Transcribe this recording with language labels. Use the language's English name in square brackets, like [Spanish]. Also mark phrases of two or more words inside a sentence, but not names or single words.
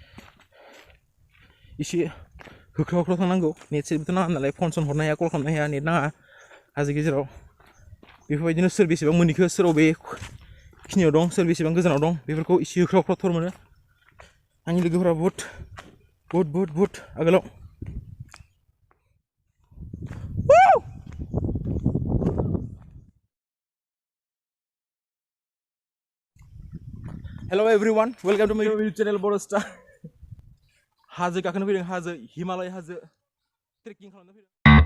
[Bodo] एसे होख्राव थांनांगौ नेट सेटबोथ' नाङा नालाय फन सन हरनो हाया कल खालामनो हाया नेट नाङा हाजो गेजेराव बेफोरबायदिनो सोर बेसेबां मोनहैखो सोर बबेखिनियाव दं सोर बेसेबां गोजानाव दं बेफोरखौ एसे होख्राव थर मोनो आंनि लोगोफोरा बहुत आगोलाव [English] Hello everyone, welcome to my YouTube channel Bodostyle. [Bodo] हाजो गाखोनो फैदों हाजो हिमालय हाजो ट्रेकिं खालामनो फैदों